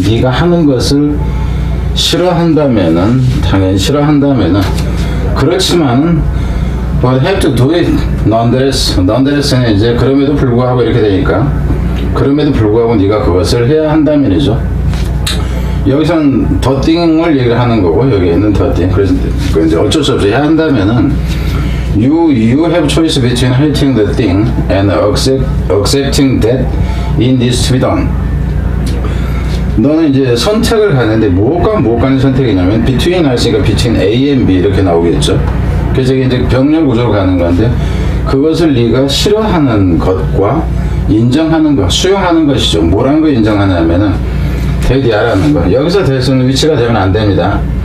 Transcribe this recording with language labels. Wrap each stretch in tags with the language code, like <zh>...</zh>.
<ko>네가 하는 것을 싫어한다면은, 당연히 싫어한다면은, 그렇지만은</ko> <en>but have to do it nonetheless</en> <ko>는 이제 그럼에도 불구하고 이렇게 되니까, 그럼에도 불구하고 네가 그것을 해야 한다면이죠. 여기서는 the thing을 얘기를 하는 거고, 여기에는 the thing. 그래서 이제 어쩔 수 없이 해야 한다면은</ko> <en>you have choice between hating the thing and accepting that it needs to be done.</en> <ko>너는 이제 선택을 하는데 무엇과 무엇과의 선택이냐면 between 할수니까 between A and B 이렇게 나오겠죠. 그래서 이게 이제 병렬 구조로 가는 건데, 그것을 네가 싫어하는 것과 인정하는 것, 수용하는 것이죠. 뭐라는 거 인정하냐면은 대디아라는 거. 여기서 대수는 위치가 되면 안 됩니다.</ko>